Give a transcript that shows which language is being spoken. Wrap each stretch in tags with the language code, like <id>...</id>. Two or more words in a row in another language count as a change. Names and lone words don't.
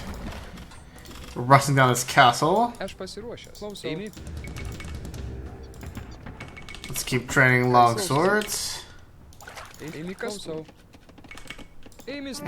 <en>We're rusting down this castle.</en> <lt>Aš pasiruošęs. Klausau. Eimi.</lt> <en>Let's keep training long swords</en> <lt>Eimi kas? Klausau. Eimi statytum.</lt>